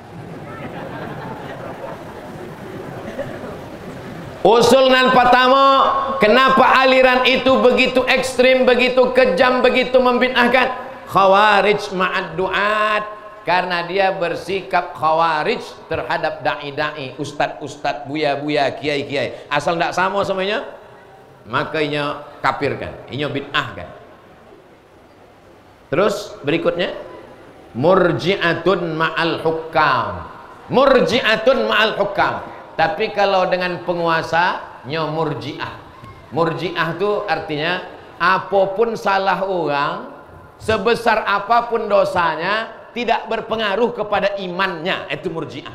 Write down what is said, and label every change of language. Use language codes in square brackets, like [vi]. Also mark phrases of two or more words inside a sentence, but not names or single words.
[id] Usul nan pertama, kenapa aliran itu begitu ekstrim, begitu kejam, begitu membid'ahkan? [ar] خوارج مع الدعاة, [id] karena dia bersikap khawarij terhadap da'i-da'i, ustad-ustad, buya-buya, kiai-kiai. Asal tidak sama semuanya, maka inya kafirkan, inya bid'ahkan. Terus berikutnya, [ar] مرجئة مع الحكام. مرجئة مع الحكام. [id] Tapi kalau dengan penguasa, nya murji'ah. Murji'ah itu artinya apapun salah orang, sebesar apapun dosanya, tidak berpengaruh kepada imannya. Itu murji'ah.